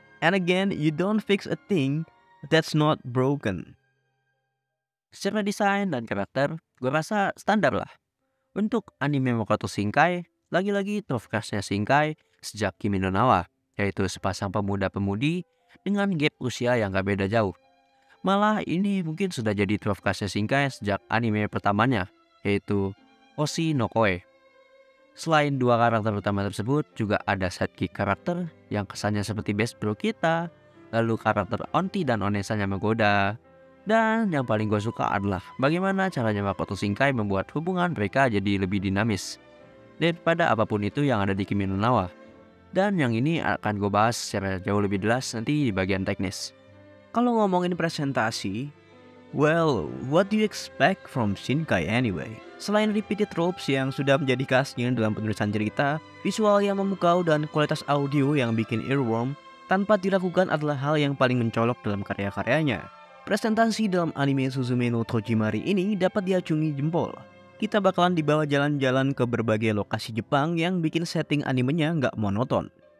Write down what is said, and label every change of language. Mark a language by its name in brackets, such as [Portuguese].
[English] And again, you don't fix a thing that's not broken. [Indonesian] Secara desain dan karakter, gue rasa standar lah. Untuk anime Makoto Shinkai, lagi-lagi trofkasnya Shinkai sejak Kimi no Na wa, yaitu sepasang pemuda-pemudi dengan gap usia yang gak beda jauh. Malah ini mungkin sudah jadi trofkasnya Shinkai sejak anime pertamanya, yaitu Hoshi no Koi. Selain dua karakter utama tersebut, juga ada sidekick karakter yang kesannya seperti best bro kita, lalu karakter Onti dan Onesanya menggoda. Dan yang paling gue suka adalah bagaimana caranya Makoto Shinkai membuat hubungan mereka jadi lebih dinamis daripada apapun itu yang ada di Kimi no Na wa. Dan yang ini akan gue bahas secara jauh lebih jelas nanti di bagian teknis. Kalau ngomongin presentasi, [English] well, what do you expect from Shinkai anyway? [Indonesian] Selain [English] repeated tropes [Indonesian] yang sudah menjadi khasnya dalam penulisan cerita, visual yang memukau dan kualitas audio yang bikin earworm tanpa diragukan adalah hal yang paling mencolok dalam karya-karyanya. Presentasi dalam anime Suzume no Tojimari ini dapat diacungi jempol. Kita bakalan dibawa jalan-jalan ke berbagai lokasi Jepang yang bikin setting animenya nggak monoton.